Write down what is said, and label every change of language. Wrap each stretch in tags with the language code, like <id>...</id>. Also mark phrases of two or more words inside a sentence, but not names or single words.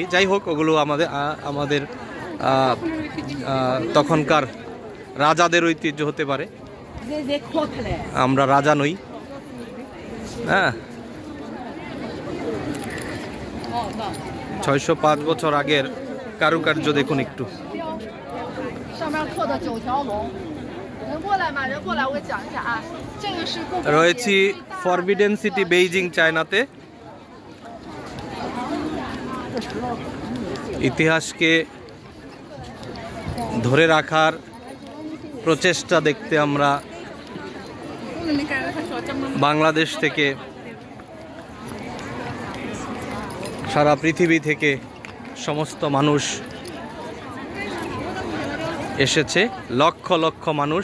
<bn>যাই হোক, ওগুলো আমাদের তখনকার রাজাদের ঐতিহ্য হতে পারে। আমরা রাজা নই। হ্যাঁ, 605 বছর আগের কারুকার্য দেখুন একটু।</bn> <zh>上面刻的9条龙，人过来嘛，人过来，我给讲一下啊，这个是故宫</zh> <bn>রয়েছি ফরবিডেন সিটি বেইজিং চায়নাতে। ইতিহাসকে ধরে রাখার প্রচেষ্টা দেখতে আমরা বাংলাদেশ থেকে, সারা পৃথিবী থেকে সমস্ত মানুষ এসেছে, লক্ষ লক্ষ মানুষ।</bn>